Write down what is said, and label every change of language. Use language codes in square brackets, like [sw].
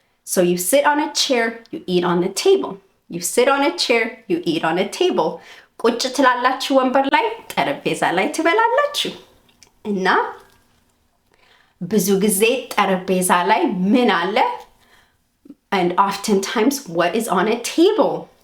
[en] So you sit on a chair, you eat on a table. You sit on a chair, you eat on a table. [am] ቁጭ ትላላችሁ ወንበር ላይ፣ ጠረጴዛ ላይ ትበላላችሁ። እና ብዙ ጊዜ ጠረጴዛ ላይ ምን አለ? [en] And oftentimes what is on a table?